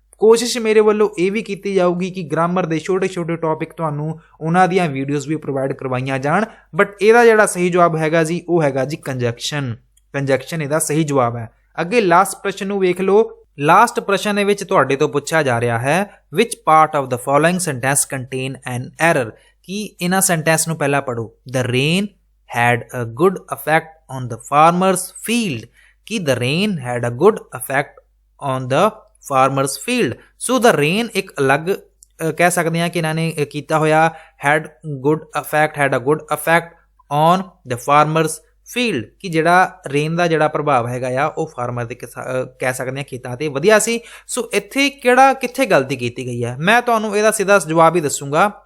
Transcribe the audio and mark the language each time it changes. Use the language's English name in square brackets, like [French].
[Punjabi] ਕੋਸ਼ਿਸ਼ ਮੇਰੇ ਵੱਲੋਂ ਇਹ ਵੀ ਕੀਤੀ ਜਾਊਗੀ ਕਿ ਗ੍ਰਾਮਰ ਦੇ ਛੋਟੇ-ਛੋਟੇ ਟੌਪਿਕ ਤੁਹਾਨੂੰ ਉਹਨਾਂ ਦੀਆਂ ਵੀਡੀਓਜ਼ ਵੀ ਪ੍ਰੋਵਾਈਡ ਕਰਵਾਈਆਂ ਜਾਣ, ਬਟ ਇਹਦਾ ਜਿਹੜਾ ਸਹੀ ਜਵਾਬ ਹੈਗਾ ਜੀ ਉਹ ਹੈਗਾ ਜੀ ਕੰਜੰਕਸ਼ਨ। ਕੰਜੰਕਸ਼ਨ ਇਹਦਾ ਸਹੀ ਜਵਾਬ ਹੈ। ਅੱਗੇ ਲਾਸਟ ਪ੍ਰਸ਼ਨ ਨੂੰ ਵੇਖ ਲਓ। ਲਾਸਟ ਪ੍ਰਸ਼ਨ ਦੇ ਵਿੱਚ ਤੁਹਾਡੇ ਤੋਂ ਪੁੱਛਿਆ ਜਾ ਰਿਹਾ ਹੈ, [English] Which part of the following sentence contain an error. [Punjabi] ਕਿ ਇਹਨਾਂ ਸੈਂਟੈਂਸ ਨੂੰ ਪਹਿਲਾਂ ਪੜੋ। [English] The rain had a good effect on the farmer's field ਕਿ the rain had a good effect on the farmer's field। so the rain [Punjabi] ਇੱਕ ਅਲੱਗ ਕਹਿ ਸਕਦੇ ਹਾਂ ਕਿ ਇਹਨਾਂ ਨੇ ਕੀਤਾ ਹੋਇਆ [English] had good effect on the farmer's field [Punjabi] ਕਿ ਜਿਹੜਾ ਰੇਨ ਦਾ ਜਿਹੜਾ ਪ੍ਰਭਾਵ ਹੈਗਾ ਆ ਉਹ ਫਾਰਮਰ ਦੇ ਕਹਿ ਸਕਦੇ ਹਾਂ ਖੇਤਾਂ ਤੇ ਵਧੀਆ ਸੀ। ਸੋ ਇੱਥੇ ਕਿੱਥੇ ਗਲਤੀ ਕੀਤੀ ਗਈ ਹੈ? ਮੈਂ ਤੁਹਾਨੂੰ ਇਹਦਾ ਸਿੱਧਾ ਜਵਾਬ ਹੀ ਦੱਸੂਗਾ।